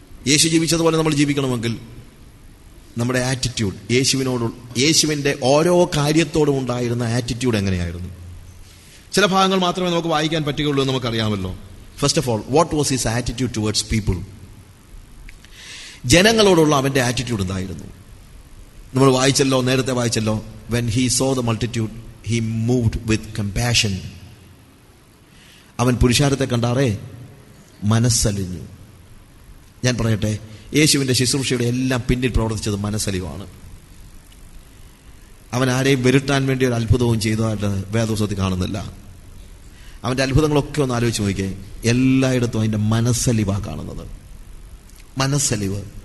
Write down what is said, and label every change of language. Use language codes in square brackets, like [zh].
[ml] യേശു ജീവിച്ചതുപോലെ നമ്മൾ ജീവിക്കണമെങ്കിൽ നമ്മുടെ ആറ്റിറ്റ്യൂഡ്, യേശുവിൻ്റെ ഓരോ കാര്യത്തോടും ഉണ്ടായിരുന്ന ആറ്റിറ്റ്യൂഡ് എങ്ങനെയായിരുന്നു? ചില ഭാഗങ്ങൾ മാത്രമേ നമുക്ക് വായിക്കാൻ പറ്റുകയുള്ളൂ എന്ന് നമുക്കറിയാമല്ലോ. [en] First of all, what was his attitude towards people? [ml] ജനങ്ങളോടുള്ള അവൻ്റെ ആറ്റിറ്റ്യൂഡ് എന്തായിരുന്നു? നമ്മൾ വായിച്ചല്ലോ, നേരത്തെ വായിച്ചല്ലോ, [en] when he saw the multitude he moved with compassion. [ml] അവൻ പുരുഷാരത്തെ കണ്ടാറേ മനസ്സലിഞ്ഞു. ഞാൻ പറയട്ടെ, യേശുവിൻ്റെ ശുശ്രൂഷയുടെ എല്ലാം പിന്നിൽ പ്രവർത്തിച്ചത് മനസ്സലിവാണ്. അവൻ ആരെയും വരുത്താൻ വേണ്ടി ഒരു അത്ഭുതവും ചെയ്തതായിട്ട് വേദപുസ്തകത്തിൽ കാണുന്നില്ല. അവൻ്റെ അത്ഭുതങ്ങളൊക്കെ ഒന്ന് ആലോചിച്ച് നോക്കിയേ, എല്ലായിടത്തും അതിൻ്റെ മനസ്സലിവാണ് കാണുന്നത്. മനസ്സലിവ്.